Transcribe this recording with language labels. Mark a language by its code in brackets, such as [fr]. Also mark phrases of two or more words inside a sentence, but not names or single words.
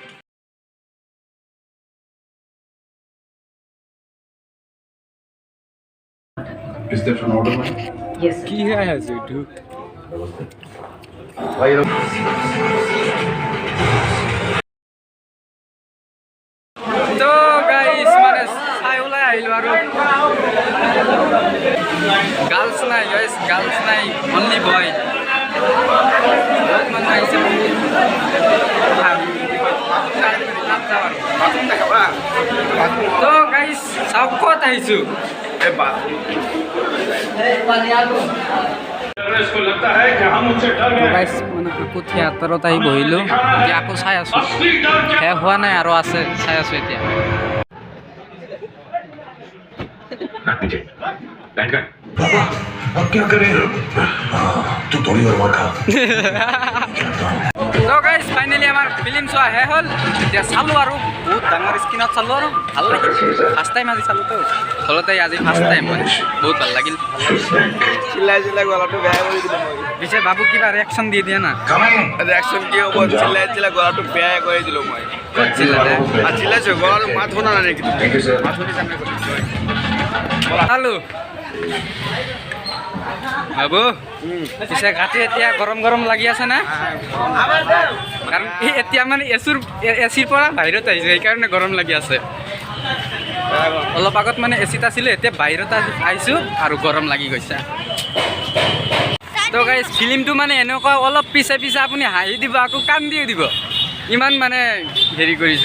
[en] Is that an order man? Yes, sir. [hi] की है सेटू भाई [as] তো গাইজ মানে চাই ওলাই আহিলোঁ আৰু গাৰ্লছ নাই গাইছ গাৰ্লছ নাই [en] only boy [as] বহুত মানুহ আহিছে বাথৰুম দেখাবা তো গাইজ চাওক ক'ত আহিছোঁ এই বাথৰুম [hi] इसको लगता है कि हम उनसे डर गए [as] গাইজ মানে আকৌ থিয়েটাৰত আহি বহিলোঁ এতিয়া আকৌ চাই আছোঁ [hi] असली डर क्या [as] শেষ হোৱা নাই আৰু আছে চাই আছোঁ এতিয়া [hi] बैठ गए अब क्या करें तू थोड़ी और मार खा [as] তো গাইজ ফাইনেলি আমাৰ ফিল্ম চোৱা শেষ হ'ল এতিয়া চালোঁ আৰু বহুত ডাঙৰ স্ক্ৰীণত চালোঁ আৰু ভাল লাগিল [en] first time [as] আজি চালোঁতো ঘৰতে আজি [en] first time [as] মানে বহুত ভাল লাগিল চিল্লাই চিল্লাই গলাটো বেয়া কৰি দিলোঁ মই পিছে বাবু কিবা ৰিয়েকশ্যন দি দিয়া না ৰিয়েকশ্যন কি হ'ব চিল্লাই চিল্লাই গলাটো বেয়া কৰি দিলোঁ মই ক'ত চিল্লালে আৰু চিল্লাইছোঁ গলাটো মাত শুনা নাই নেকি [en] thank you sir [as] মাত শুনি যাম নেকি চালোঁ বাবু পিছে গাটো এতিয়া গৰম গৰম লাগি আছে না কাৰণ এতিয়া মানে এচিৰ পৰা বাহিৰত আহিছে সেইকাৰণে গৰম লাগি আছে অলপ আগত মানে এচিত আছিলোঁ এতিয়া বাহিৰত আহিছোঁ আৰু গৰম লাগি গৈছে তো গাইজ ফিল্মটো মানে এনেকুৱা অলপ পিছে পিছে আপুনি হাঁহি দিব আকৌ কান্দিও দিব ইমান মানে হেৰি কৰিছে